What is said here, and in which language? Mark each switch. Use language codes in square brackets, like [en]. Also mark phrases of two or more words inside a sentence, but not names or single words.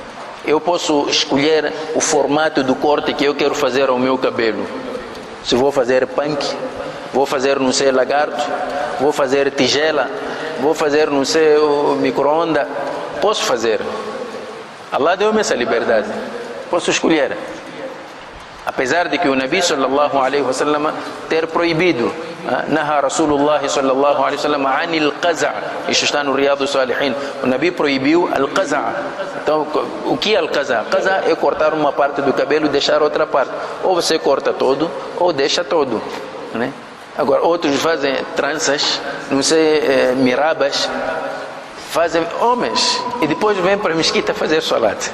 [pt] Eu posso escolher o formato do corte que eu quero fazer ao meu cabelo. Se vou fazer punk, vou fazer não sei lagarto, vou fazer tigela, vou fazer não sei micro-onda, posso fazer. Allah deu-me essa liberdade, posso escolher. Apesar de que o Nabi [ar] صلى الله عليه وسلم [pt] ter proibido, [ar] نهى رسول الله صلى الله عليه وسلم عن القزع', [pt] isso está no Riyad Salihin. O Nabi proibiu al-qaza'. Então, o que é al-qaza'? Qaza' é cortar uma parte do cabelo e deixar outra parte. Ou você corta todo, ou deixa todo, né? Agora, outros fazem tranças, não sei, mirabas, fazem homens e depois vêm para a mesquita fazer salat.